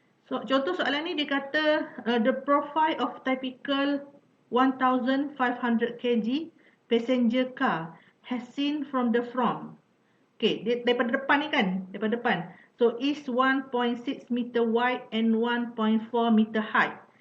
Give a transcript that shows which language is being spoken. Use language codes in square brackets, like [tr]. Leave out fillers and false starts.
[en] So [ms] contoh soalan ni dia kata [en] the profile of typical 1500 kg passenger car has seen from the front. [ms] Okay, daripada depan ni kan, daripada depan. [en] So is 1.6 meter wide and 1.4 meter high.